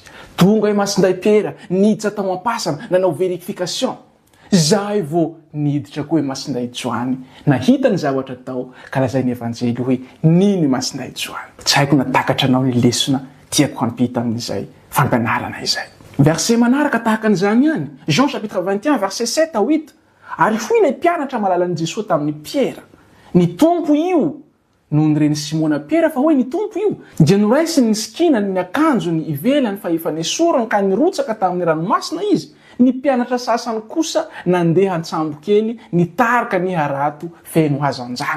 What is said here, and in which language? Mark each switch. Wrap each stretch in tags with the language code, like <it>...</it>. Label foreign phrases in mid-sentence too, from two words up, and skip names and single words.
<mg>Tonga i masinday Piera niditra tao am-pasana nanao verification zay vo niditra koa i masinday Joany nahita ny zavatra tao ka lazain'ny evanjely hoe nino i masinday Joany. Tsy haiko natakatra anao ny lesona tiako hampita amin'izay fampianarana izay. Verset manaraka tahaka an'izany ihany</mg> <fr>Jean chapitre 21 verset 7 à 8</fr> <mg>ary hoy ilay mpianatra malalan'i Jesosy tamin'ny Piera ny tompo io noho nyreny Simona Piera fa hoe ny tompo io dia noraisiny ny sikinany ny akanjony ivelany fa efa nesorany ka nirotsaka tamin'ny ranomasina izy. Ny mpianatra sasany kosa nandeha antsambo kely nitarika ny harato feno azo anjany.</mg>